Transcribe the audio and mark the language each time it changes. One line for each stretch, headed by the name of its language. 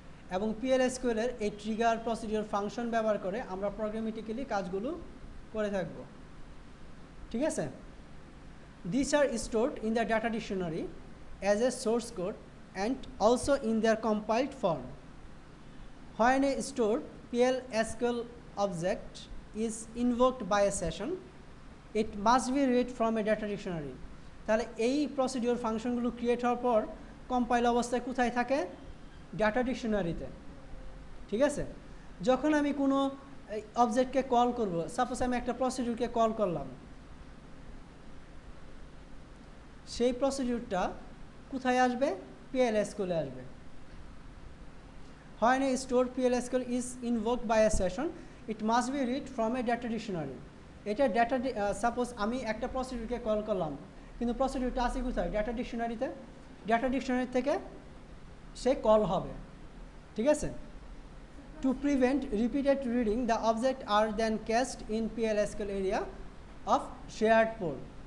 Bangla: এবং PL SQL এর এই ট্রিগার, প্রসিডিউর, ফাংশন ব্যবহার করে আমরা প্রোগ্রামেটিক্যালি কাজগুলো করে থাকব। ঠিক আছে?
English: This are stored in the data dictionary as a source code and also in their compiled form. When a stored PL SQL object is invoked by a session, it must be read from a data dictionary.
Bangla: তাহলে এই procedure ফাংশনগুলো create হওয়ার পর compile অবস্থায় কোথায় থাকে? Data ডিকশনারিতে। ঠিক আছে? যখন আমি কোনো অবজেক্টকে কল করব, সাপোজ আমি একটা প্রসিডিউরকে কল করলাম, সেই প্রসিডিউরটা কোথায় আসবে? PL SQL এ আসবে।
English: When a stored PL SQL is invoked by a session, it must be read from a data dictionary.
Bangla: এটা ডাটা, সাপোজ আমি একটা প্রসিডিউরকে কল করলাম, কিন্তু প্রসিডিউরটা আছে কোথায়? ডাটা ডিকশনারিতে। ডাটা ডিকশনারি থেকে সে কল হবে। ঠিক আছে?
English: To prevent repeated reading the object আর then cached in PL SQL area of shared pool.